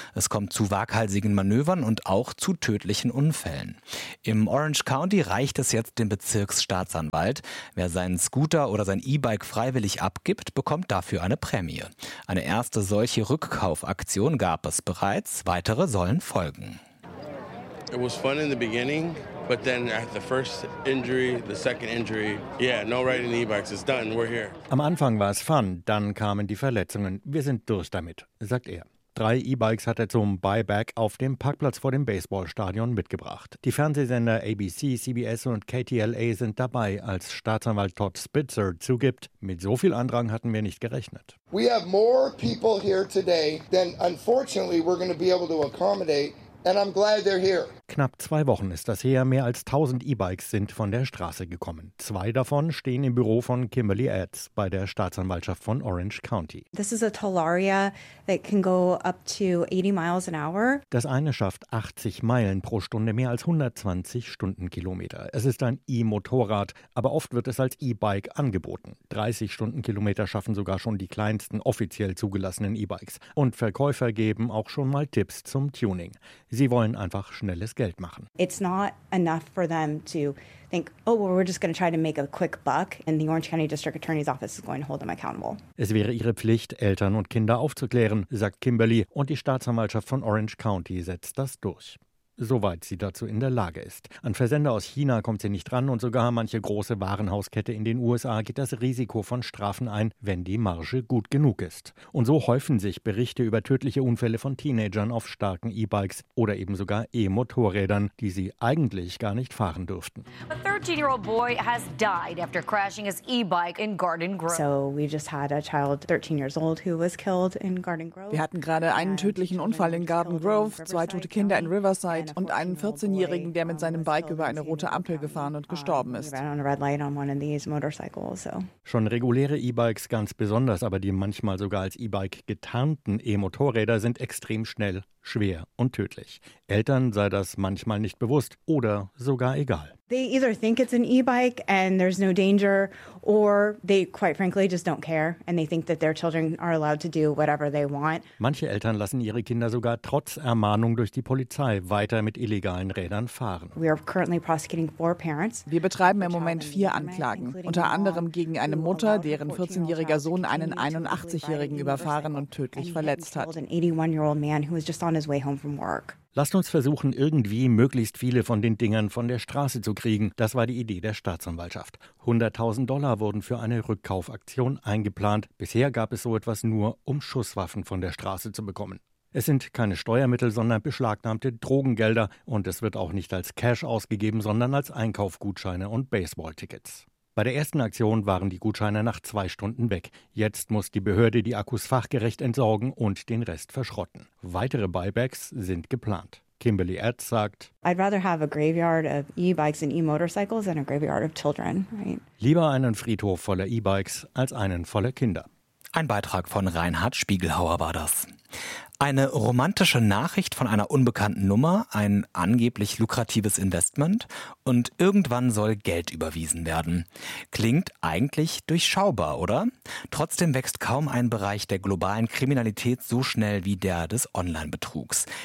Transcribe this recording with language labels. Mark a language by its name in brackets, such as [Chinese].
[German] Es kommt zu waghalsigen Manövern und auch zu tödlichen Unfällen. Im Orange County reicht es jetzt dem Bezirksstaatsanwalt. Wer seinen Scooter oder sein E-Bike freiwillig abgibt, bekommt dafür eine Prämie. Eine erste solche Rückkaufaktion gab es bereits, weitere sollen folgen. [English] It was fun in the beginning, but then at the first injury, the second injury, yeah, no riding e-bikes, it's done, we're here. [German] Am Anfang war es fun, dann kamen die Verletzungen, wir sind durch damit, sagt er. Drei E-Bikes hat er zum Buyback auf dem Parkplatz vor dem Baseballstadion mitgebracht. Die Fernsehsender ABC, CBS und KTLA sind dabei, als Staatsanwalt Todd Spitzer zugibt, mit so viel Andrang hatten wir nicht gerechnet. [English] We have more people here today than unfortunately we're going to be able to accommodate, and I'm glad they're here. [German] Knapp zwei Wochen ist das her, mehr als 1000 E-Bikes sind von der Straße gekommen. Zwei davon stehen im Büro von Kimberly Adds bei der Staatsanwaltschaft von Orange County. [English] This is a Tollaria that can go up to 80 miles an hour. [German] Das eine schafft 80 Meilen pro Stunde, mehr als 120 Stundenkilometer. Es ist ein E-Motorrad, aber oft wird es als E-Bike angeboten. 30 Stundenkilometer schaffen sogar schon die kleinsten offiziell zugelassenen E-Bikes. Und Verkäufer geben auch schon mal Tipps zum Tuning. Sie wollen einfach schnell Geld machen. [English] It's not enough for them to think, oh, well, we're just going to try to make a quick buck and the Orange County District Attorney's Office is going to hold them accountable. [German] Es wäre ihre Pflicht, Eltern und Kinder aufzuklären, sagt Kimberly, und die Staatsanwaltschaft von Orange County setzt das durch. Soweit sie dazu in der Lage ist. An Versender aus China kommt sie nicht ran und sogar manche große Warenhauskette in den USA geht das Risiko von Strafen ein, wenn die Marge gut genug ist. Und so häufen sich Berichte über tödliche Unfälle von Teenagern auf starken E-Bikes oder eben sogar E-Motorrädern, die sie eigentlich gar nicht fahren dürften. [English] A 13-year-old boy has died after crashing his e-bike in Garden Grove. So we just had a child 13 years old who was killed in Garden Grove. [German] Wir hatten gerade einen tödlichen Unfall in Garden Grove, zwei tote Kinder in Riverside und einen 14-Jährigen, der mit seinem Bike über eine rote Ampel gefahren und gestorben ist. Schon reguläre E-Bikes ganz besonders, aber die manchmal sogar als E-Bike getarnten E-Motorräder sind extrem schnell, schwer und tödlich. Eltern sei das manchmal nicht bewusst oder sogar egal. [English] They either think it's an e-bike and there's no danger, or they quite frankly just don't care and they think that their children are allowed to do whatever they want. [German] Manche Eltern lassen ihre Kinder sogar trotz Ermahnung durch die Polizei weiter mit illegalen Rädern fahren. [English] We are currently prosecuting four parents. [German] Wir betreiben im Moment vier Anklagen, unter anderem gegen eine Mutter, deren 14-jähriger Sohn einen 81-Jährigen überfahren und tödlich verletzt hat. [English] An 81-year-old man who was just on his way home from work. [German] Lasst uns versuchen, irgendwie möglichst viele von den Dingern von der Straße zu kriegen. Das war die Idee der Staatsanwaltschaft. $100,000 wurden für eine Rückkaufaktion eingeplant. Bisher gab es so etwas nur, um Schusswaffen von der Straße zu bekommen. Es sind keine Steuermittel, sondern beschlagnahmte Drogengelder. Und es wird auch nicht als Cash ausgegeben, sondern als Einkaufgutscheine und Baseballtickets. Bei der ersten Aktion waren die Gutscheine nach zwei Stunden weg. Jetzt muss die Behörde die Akkus fachgerecht entsorgen und den Rest verschrotten. Weitere Buybacks sind geplant. Kimberly Adds sagt, [English] I'd rather have a graveyard of e-bikes and e-motorcycles than a graveyard of children, right? [German] Lieber einen Friedhof voller E-Bikes als einen voller Kinder. Ein Beitrag von Reinhard Spiegelhauer war das. Eine romantische Nachricht von einer unbekannten Nummer, ein angeblich lukratives Investment und irgendwann soll Geld überwiesen werden. Klingt eigentlich durchschaubar, oder? Trotzdem wächst kaum ein Bereich der globalen Kriminalität so schnell wie der des Online-Betrugs.